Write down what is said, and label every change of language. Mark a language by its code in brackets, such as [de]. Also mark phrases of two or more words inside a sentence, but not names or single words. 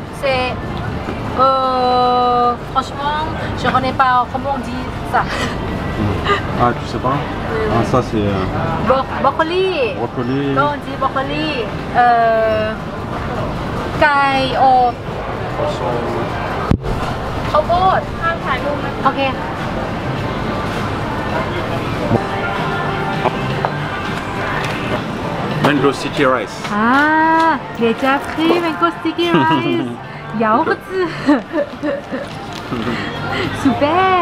[fr] C'est... franchement, je ne connais pas comment on dit ça. Ah, tu sais pas? Ah, ça c'est Brocoli. brocoli. Non, on dit brocoli. Cay au... [th] ข้าวโพดถ่ายรูปไหมโอเค [en] Mango Sticky Rice. [fr] Ah, déjà pris [en] mango sticky rice. [fr] Yaourt. Super.